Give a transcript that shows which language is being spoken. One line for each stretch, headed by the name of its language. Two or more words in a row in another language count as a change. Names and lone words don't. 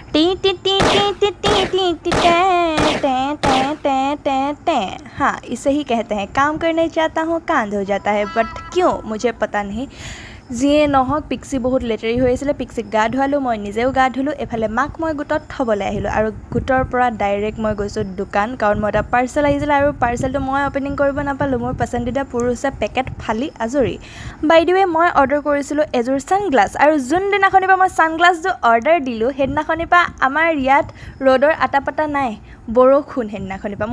Hindi: हाँ, इसे ही कहते हैं काम करने जाता हूँ कांध हो जाता है, बट क्यों मुझे पता नहीं।
Assamese: যিয়ে নহওক পিক্সি বহুত লেতেৰি হৈ আছিলে, পিক্সিক গা ধুৱালোঁ, মই নিজেও গা ধুলোঁ। এফালে মাক মই গোটত থ'বলৈ আহিলোঁ আৰু গোটৰ পৰা ডাইৰেক্ট মই গৈছোঁ দোকান, কাৰণ মই এটা পাৰ্চেল আহিছিলে আৰু পাৰ্চেলটো মই অপেনিং কৰিব নাপালোঁ। মোৰ পচন্দিদা পুৰুষে পেকেট ফালি আজৰি।
English: by the way
Assamese: মই অৰ্ডাৰ কৰিছিলোঁ এযোৰ ছানগ্লাছ, আৰু যোনদিনাখনিৰ পৰা মই ছানগ্লাছযোৰ অৰ্ডাৰ দিলোঁ সেইদিনাখনিৰ পৰা আমাৰ ইয়াত ৰ'দৰ
Hindi: अता पता
Assamese: নাই, বৰষুণ সেইদিনাখনিৰ পৰা।